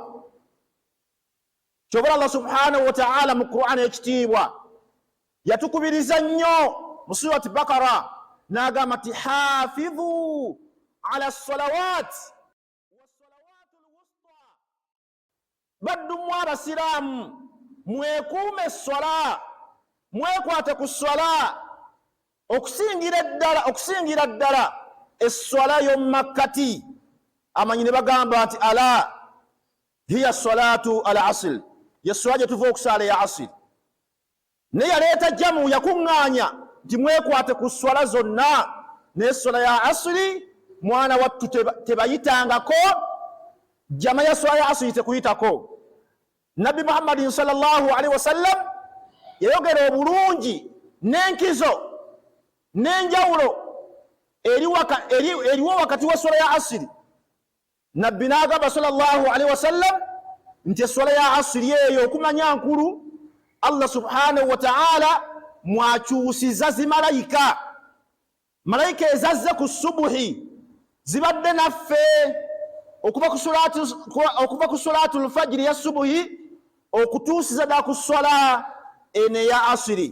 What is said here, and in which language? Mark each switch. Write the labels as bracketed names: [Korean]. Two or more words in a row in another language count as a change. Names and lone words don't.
[Ganda] Kyobala [Arabic] الله سبحانه وتعالى [Ganda] mu Qur'an ekitiibwa yatukubiriza nnyo mu surati Bakara, n'agamba nti [Arabic] حافظوا على الصلوات والصلاة الوسطى, [Ganda] baddumu abasiraamu mwekuume esswala, mwekwate ku sswala, okusingira ddala esswala y'omu makkati. Amanyi ne bagamba nti [Arabic] ألا هي صلاة العصر, [Ganda] y'esswala gye tuva okusaala ya asr. Ne yaleeta jamu yakuŋŋaanya nti mwekwate ku sswala zonna, n'esswala ya asri mwana wattu tebayitangako, jama ya sswala ya asri tekuyitako. Nabbi Muhammadin [Arabic] صلى الله عليه وسلم [Ganda] yayogera obulungi n'enkizo n'enjawulo eriwo wakati w'esswala ya asri. Nabbi n'agamba [Arabic] صلى الله عليه وسلم [Ganda] nti esswala ya asri eyo okumanya nkulu, [Arabic] الله سبحانه وتعالى [Ganda] mwakyusiza zimalayika. malaika ezazze ku subuhi zibadde naffe okuva ku [Arabic] صلاة الفجر [Ganda] ya subuhi okutuusiza ddala ku swala eno eya asiri.